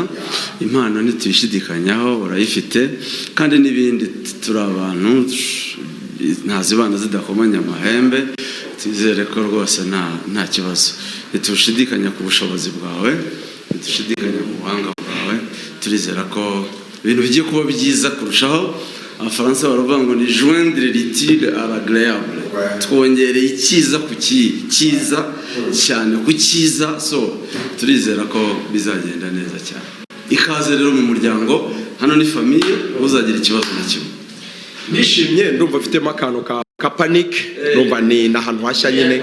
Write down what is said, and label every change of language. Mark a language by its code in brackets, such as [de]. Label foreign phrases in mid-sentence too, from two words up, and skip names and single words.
[rw] Impano ntituyishidikanyaho, urayifite kandi n'ibindi turi abantu ntazibana zidakomanya amahembe. Twizere ko rwose nta kibazo. Ntitushidikanya ku bushobozi bwawe, ntitushidikanya ku buhanga bwawe. Turizera ko ibintu bigiye kuba byiza kurushaho. Abafaransa baravuga ngo ni [fr] joindre l'utile à l'agréable. [rw] Twongereye icyiza ku cyiza cyane ku cyiza. So turizera ko bizagenda neza cyane. Ikaze rero mu muryango, hano ni famiye, uzagira ikibazo na kimwe. Nishimye, ndumva mfitemo akantu ka panic, ndumva ni nahantu hashya nyine.